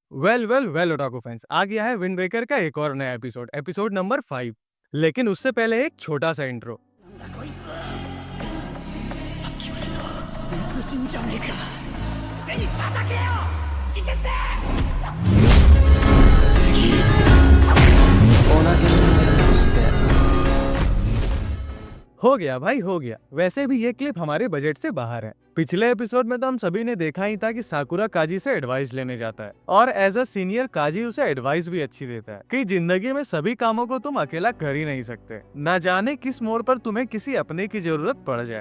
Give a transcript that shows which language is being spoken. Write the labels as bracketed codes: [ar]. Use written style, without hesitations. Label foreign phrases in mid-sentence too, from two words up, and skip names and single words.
[en] well well well otaku fans, [hi] आ गया है विंड वेकर का एक और नया [en] episode number [hi] 5। लेकिन उससे पहले एक छोटा सा इंट्रो। [ja] なんだこいつさっきまでと別人じゃねえかぜひ叩けよいけって次同じ人間として [hi] हो गया भाई, हो गया। वैसे भी ये क्लिप हमारे बजट से बाहर है। पिछले एपिसोड में तो हम सभी ने देखा ही था कि साकुरा काजी से एडवाइस लेने जाता है और [en] as a senior [hi] काजी उसे एडवाइस भी अच्छी देता है कि जिंदगी में सभी कामों को तुम अकेला कर ही नहीं सकते, न जाने किस मोड़ पर तुम्हें किसी अपने की जरूरत पड़ जाए।